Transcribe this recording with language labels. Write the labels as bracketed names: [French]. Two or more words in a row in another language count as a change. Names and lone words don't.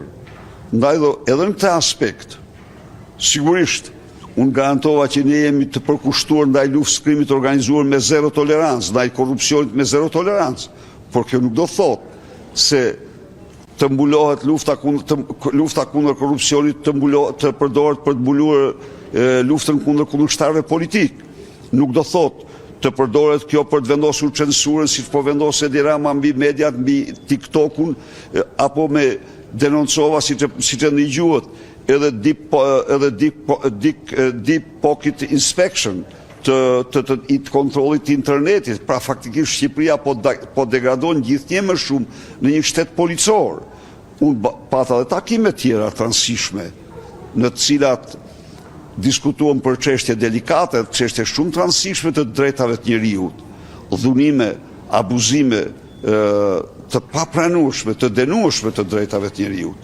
[Albanian] Ndaj edhe në këtë aspekt, sigurisht, unë garantova që ne jemi të përkushtuar ndaj luftës krimit organizuar me zero tolerancë, ndaj korrupsionit me zero tolerancë, por kjo nuk do thotë se të mbulohet lufta kundër korrupsionit të përdoret për të mbuluar luftën kundër kundërshtarëve politik. Nuk do thotë të përdoret kjo për të vendosur censurën, siç po vendos Edi Rama mbi mediat, mbi TikTokun, apo me denoncova siç e ndigjuhet edhe [English] deep pocket inspection [Albanian] të kontrollit të internetit. Pra faktikisht Shqipëria po degradon gjithnjë më shumë në një shtet policor. Unë pata dhe takime tjera të rëndësishme në të cilat diskutuam për çështje delikate, çështje shumë të rëndësishme të drejtave të njerëzit, dhunime, abuzime të papranueshme, të denueshme të drejtave të njerëzit.